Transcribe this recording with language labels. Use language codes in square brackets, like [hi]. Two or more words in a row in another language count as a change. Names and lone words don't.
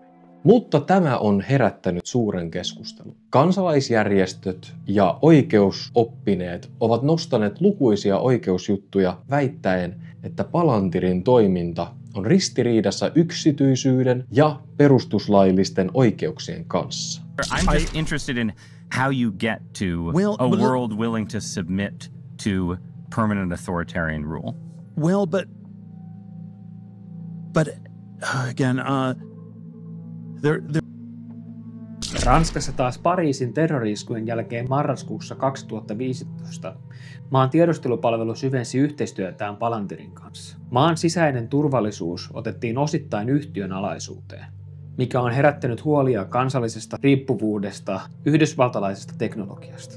[fi] Mutta tämä on herättänyt suuren keskustelun. Kansalaisjärjestöt ja oikeusoppineet ovat nostaneet lukuisia oikeusjuttuja väittäen, että Palantirin toiminta on ristiriidassa yksityisyyden ja perustuslaillisten oikeuksien kanssa. [en] I'm just interested in how you get to a world willing to submit to permanent authoritarian rule. Well, but again, [fi] Ranskassa taas Pariisin terrori-iskujen jälkeen marraskuussa 2015 maan tiedustelupalvelu syvensi yhteistyötään Palantirin kanssa. Maan sisäinen turvallisuus otettiin osittain yhtiön alaisuuteen, mikä on herättänyt huolia kansallisesta riippuvuudesta yhdysvaltalaisesta teknologiasta.